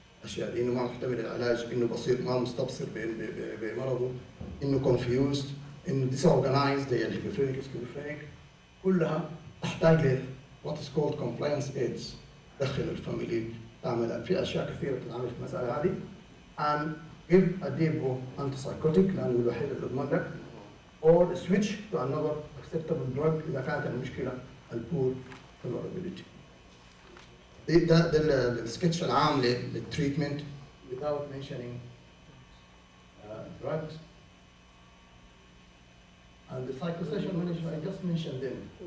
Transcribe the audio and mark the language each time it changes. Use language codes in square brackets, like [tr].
[ar] أشياء إنه ما محتمل العلاج، إنه بسيط ما مستبصر بمرضه، إنه confused، إنه disorganized زي الهيبوفرينيك سكيزوفرينيك، كلها تحتاج ل [en] what is called compliance aids. [ar] تدخل الفاميلي، تعمل في أشياء كثيرة تتعمل في المسألة هذه. [en] And give a depot antipsychotic [ar] لأنه الوحيد اللي يضمن لك، [en] or switch to another acceptable drug [ar] إذا كانت المشكلة البور [en] tolerability. [ar] ده السكتش العام للتريتمنت [en] without mentioning drugs. And the psychosocial management I just mentioned them.